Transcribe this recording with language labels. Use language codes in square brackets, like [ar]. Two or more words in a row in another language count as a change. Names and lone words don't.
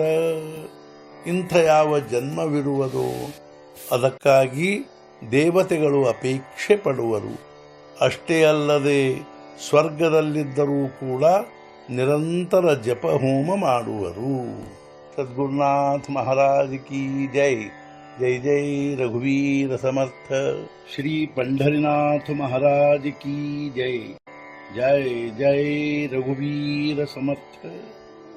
[kn] ಇಂಥ ಯಾವ ಜನ್ಮವಿರುವುದೋ ಅದಕ್ಕಾಗಿ ದೇವತೆಗಳು ಅಪೇಕ್ಷೆ ಪಡುವರು. ಅಷ್ಟೇ ಅಲ್ಲದೆ ಸ್ವರ್ಗದಲ್ಲಿದ್ದರೂ ಕೂಡ ನಿರಂತರ ಜಪ ಹೋಮ ಮಾಡುವರು. [hi] सद्गुरुनाथ महाराज की जय. [mr] जय जय रघुवीर समर्थ. [hi] ಶ್ರೀ पंढरीनाथ महाराज की जय. [mr] जय जय रघुवीर समर्थ.